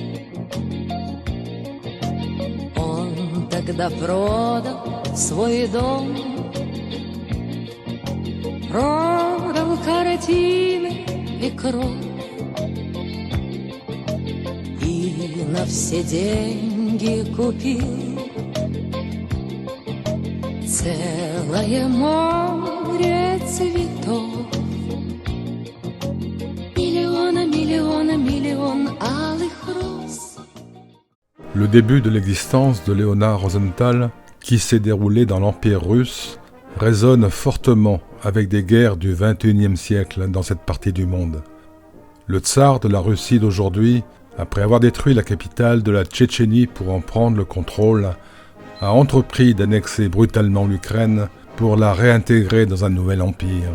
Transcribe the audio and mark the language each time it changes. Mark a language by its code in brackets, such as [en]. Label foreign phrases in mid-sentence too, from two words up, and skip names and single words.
[ru] Он тогда продал свой дом, продал картины и кровь, и на все деньги купил целое море цветов. Миллион алых роз. [fr] Le début de l'existence de Léonard Rosenthal, qui s'est déroulé dans l'Empire russe, résonne fortement avec des guerres du XXIe siècle dans cette partie du monde. Le tsar de la Russie d'aujourd'hui, après avoir détruit la capitale de la Tchétchénie pour en prendre le contrôle, a entrepris d'annexer brutalement l'Ukraine pour la réintégrer dans un nouvel empire.